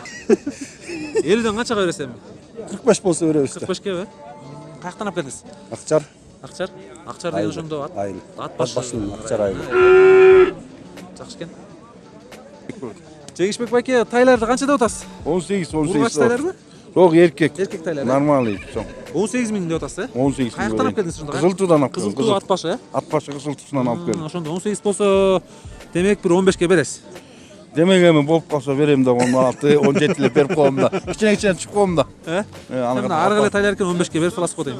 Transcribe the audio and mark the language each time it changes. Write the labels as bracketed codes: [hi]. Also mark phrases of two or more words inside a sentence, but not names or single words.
[ky] 50ден канчага бересиз эми? 45 болсо беребиз да. 45ке бе? Каяктан алып келдиңиз? Акчар. Акчар? Акчар деген ошондо ат башынан акчар айыл. Жакшы экен. Жегишбек байке, тайларды канча деп атасыз? 18, Ургач тайларбы? [kk] Жоқ, еркек. [ky] Эркек тайлар. Нормальный, чоң. 18 миң деп атасыз, 18 Каяктан алып келдиңиз ошондо? Кызылтуудан алып келдим. Кызылтуу ат башы, Ат башы Кызылтуусунан алып келдим. Ошондо 18 болсо, демек бир 15ке бересиз. Демек эми болуп калса берем да, 16, 17 берип коем да. Кичине чыгып коем да. Мына ары калай тайлар экен 15ке берип саласыз го дейм,